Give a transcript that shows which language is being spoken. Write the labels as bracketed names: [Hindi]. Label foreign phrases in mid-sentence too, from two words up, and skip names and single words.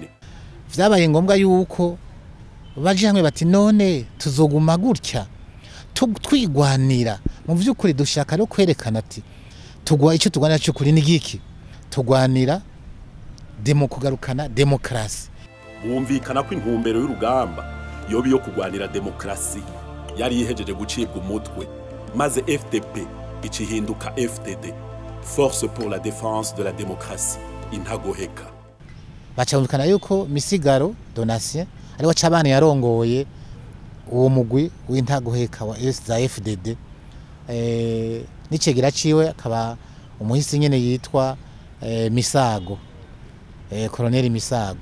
[Rundi] Vyabaye ngombwa yuko baje hamwe bati none tuzoguma gutya twigwanira mu vy'ukuri dushaka no kwerekana ati tugwa icyo tugwanira cyo kuri nigiki tugwanira kugarukana démocratie. Bumvikana ko intumbero y'urugamba yobi yo kugwanira démocratie yari ihejeje gucibwa umutwe, maze FDP icihinduka FDD, [French] Force pour la défense de la démocratie, [Rundi] intagoheka. Bacamukana yuko Misigaro Donatien ari wacabana yarongoye uwo mugwi w'intagoheka wa za FDD, n'icegera ciwe akaba umuhisi nyene yitwa Misago, Colonel Misago.